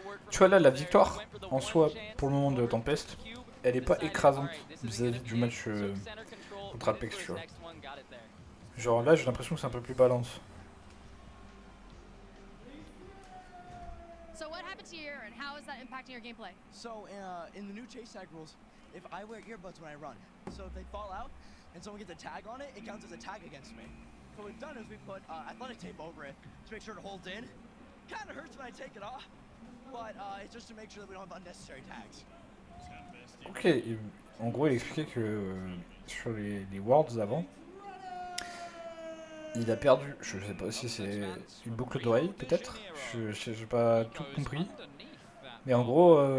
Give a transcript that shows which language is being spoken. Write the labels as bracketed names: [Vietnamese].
[French] Tu vois là, la victoire en soi pour le moment de Tempest, elle est pas écrasante vis-à-vis du match contre Apex, tu vois. Genre là j'ai l'impression que c'est un peu plus balance. [English] So what happened to your ear and how is that impacting your gameplay? So in the new chase tag rules, if I wear earbuds when I run, so if they fall out and someone gets a tag on it, it counts as a tag against me. So what we've done is we put athletic tape over it to make sure it holds in. Kind of hurts when I take it off, but it's just to make sure that we don't have unnecessary tags. [French] Ok, en gros il expliquait que sur les Worlds avant, il a perdu, je sais pas si c'est une boucle d'oreille peut-être, j'ai pas tout compris, mais en gros